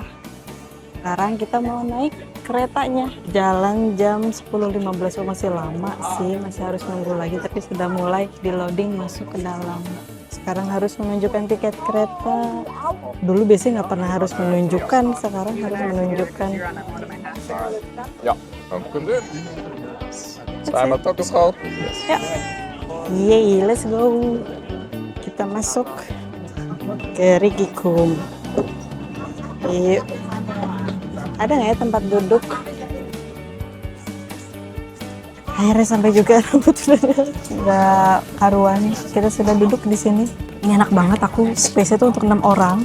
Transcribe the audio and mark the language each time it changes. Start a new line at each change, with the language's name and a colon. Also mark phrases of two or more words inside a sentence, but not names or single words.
Indonesian: Sekarang kita mau naik keretanya. Jalan jam 10.15, masih lama sih, masih harus nunggu lagi. Tapi sudah mulai di loading masuk ke dalam. Sekarang harus menunjukkan tiket kereta. Dulu biasanya nggak pernah harus menunjukkan, sekarang harus menunjukkan.
Dutch: Ja, dank u.
Indonesian: Selamat opgeschaald. Ya, yeay,
English: let's go.
Indonesian: Kita masuk ke Rigikum. Yuk. Ada nggak ya tempat duduk? Akhirnya sampai juga, rambut sudah nggak karuan. Kita sudah duduk di sini. Ini enak banget, aku space itu untuk 6 orang.